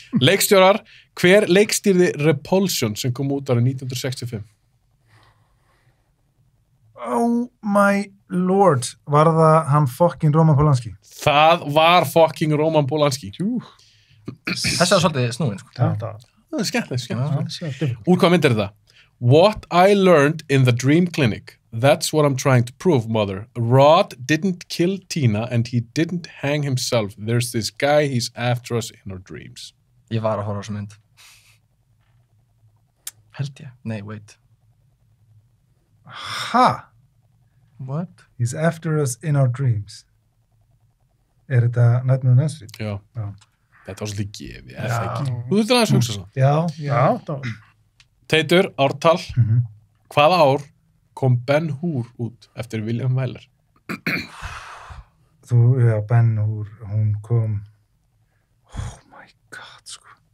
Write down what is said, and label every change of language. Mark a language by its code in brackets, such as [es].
[is] Leikstjórar, hver leikstýrði Repulsion sem kom út árið 1965? [en] Oh my lord, [is] var það hann fucking Roman Polanski? Það var fucking Roman Polanski. Þessi var svolítið snúin, sko. Það er skemmtilegt. Úr hvað mynd er þetta? [en] What I learned in the dream clinic. That's what I'm trying to prove, mother. Rod didn't kill Tina and he didn't hang himself. There's this guy, he's after us in our dreams. [is] Ég var að horfa á þessu mynd. Held ég. Nei, wait. Ha? [en] What? He's after us in our dreams. [is] Er þetta Nightmare on Elm Street? Já. Þetta var svolítið gefið, eða ekki. Þú þurftir aðeins hugsa svo. Já. Teitur, ártal. Hvaða ár kom Ben Hur út eftir William Wyler? Ben Hur, hún kom... [en] Oh my god, [is] sko.